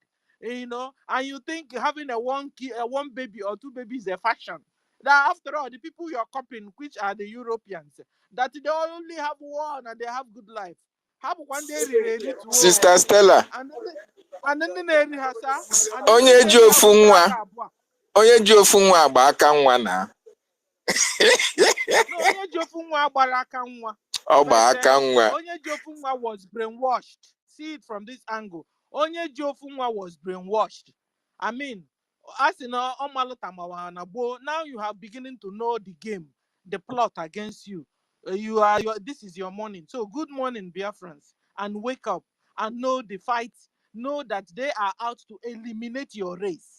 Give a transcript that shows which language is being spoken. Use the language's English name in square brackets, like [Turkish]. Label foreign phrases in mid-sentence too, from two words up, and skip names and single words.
[English] And you think having one baby or two babies is a fashion. That after all, the people you're copying, which are the Europeans, that they only have one and they have good life. Have one day Sister Stella. And then they rehearse. [Igbo] Onye ji ofu nwa. Onye ji ofu nwa agba aka nwa na. No, onye ji ofu nwa agbara aka nwa. Ọgba aka nwa. Onye ji ofu nwa [English] was brainwashed. See it from this angle. [Igbo] Onye ji ofu nwa [English] was brainwashed. I mean, as in now you have beginning to know the game, the plot against you. This is your morning. So good morning, Biafrans, and wake up and know the fight. Know that they are out to eliminate your race.